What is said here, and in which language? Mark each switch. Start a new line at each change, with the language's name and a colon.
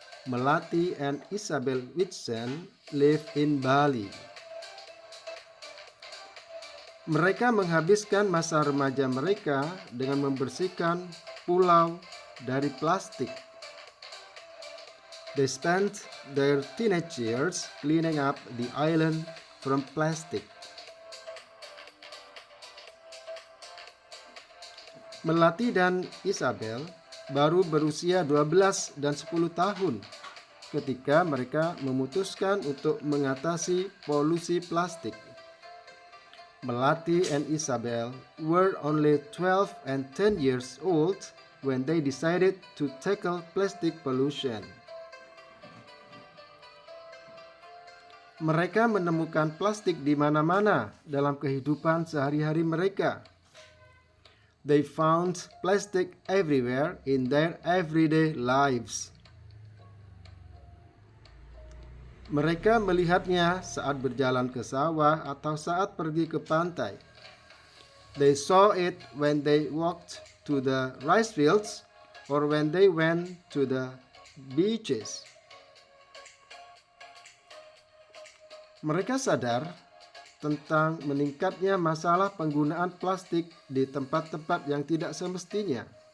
English: Melati and Isabel Whitson live in Bali.
Indonesian: Mereka menghabiskan masa remaja mereka dengan membersihkan pulau dari plastik.
English: They spent their teenage years cleaning up the island from plastic.
Indonesian: Melati dan Isabel baru berusia 12 dan 10 tahun ketika mereka memutuskan untuk mengatasi polusi plastik.
English: Melati and Isabel were only 12 and 10 years old when they decided to tackle plastic pollution.
Indonesian: Mereka menemukan plastik di mana-mana dalam kehidupan sehari-hari mereka.
English: They found plastic everywhere in their everyday lives.
Indonesian: Mereka melihatnya saat berjalan ke sawah atau saat pergi ke pantai.
English: They saw it when they walked to the rice fields or when they went to the beaches.
Indonesian: Mereka sadar tentang meningkatnya masalah penggunaan plastik di tempat-tempat yang tidak semestinya.